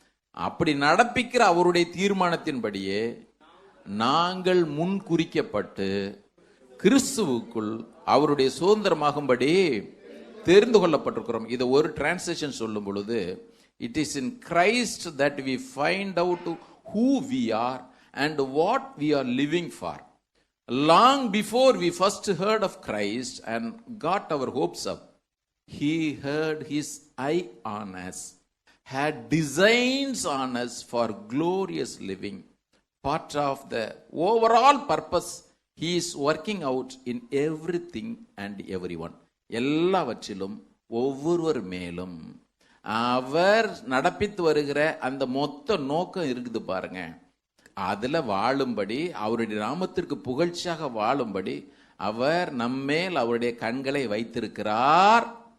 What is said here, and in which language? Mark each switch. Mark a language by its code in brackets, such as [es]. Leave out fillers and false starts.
[ta] அப்படி நடப்பிக்கிற அவருடைய தீர்மானத்தின்படியே நாங்கள் முன் குறிக்கப்பட்டு கிறிஸ்துவுக்குள் அவருடைய சுதந்திரமாகும்படி தெரிந்து கொள்ளப்பட்டிருக்கிறோம். இதை ஒரு டிரான்ஸ்லேஷன் சொல்லும் பொழுது, [en] It is in Christ that we find out who we are and what we are living for. Long before we first heard of Christ and got our hopes up, he had his eye on us, had designs on us for glorious living. Part of the overall purpose he is working out in everything and everyone. [ta] எல்லாவற்றிலும் ஒவ்வொருவர் மேலும் அவர் நடப்பித்து வருகிற அந்த மொத்த நோக்கம் இருக்குது பாருங்க. அதுல வாழும்படி, அவருடைய நாமத்திற்கு புகழ்ச்சியாக வாழும்படி அவர் நம்மேல் அவருடைய கண்களை வைத்திருக்கிறார்.